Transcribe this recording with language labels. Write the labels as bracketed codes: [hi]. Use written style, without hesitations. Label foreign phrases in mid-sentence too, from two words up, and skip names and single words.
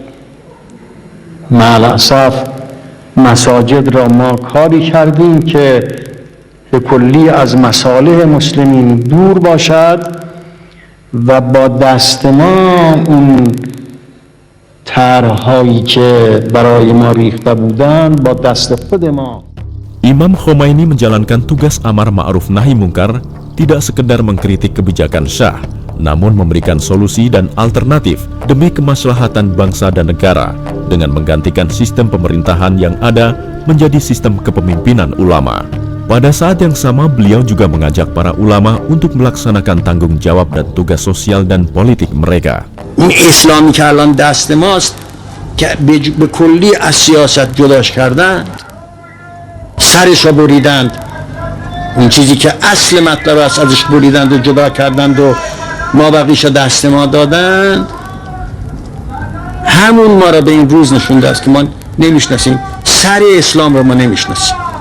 [fa] مع الاسف مساجد را ما کاری کردیم که به کلی از مصالح مسلمین دور باشد و با دست ما اون طرح‌هایی که برای ما ریخته بودند با دست خود ما. [id] Imam Khomeini menjalankan tugas amar ma'ruf nahi mungkar tidak sekedar mengkritik kebijakan Syah, namun memberikan solusi dan alternatif demi kemaslahatan bangsa dan negara dengan menggantikan sistem pemerintahan yang ada menjadi sistem kepemimpinan ulama. Pada saat yang sama, beliau juga mengajak para ulama untuk melaksanakan tanggung jawab dan tugas sosial dan politik mereka. [fa] این اسلامی که الان دست ماست که به کلی از سیاست جداش کردن، سرش رو بریدند، اون چیزی که اصل مطلب است ازش بریدند و جدا کردند و ما بقیش دست ما دادند، همون ما را به این روز نشونده است که ما نمیشناسیم، سر اسلام رو ما نمیشناسیم.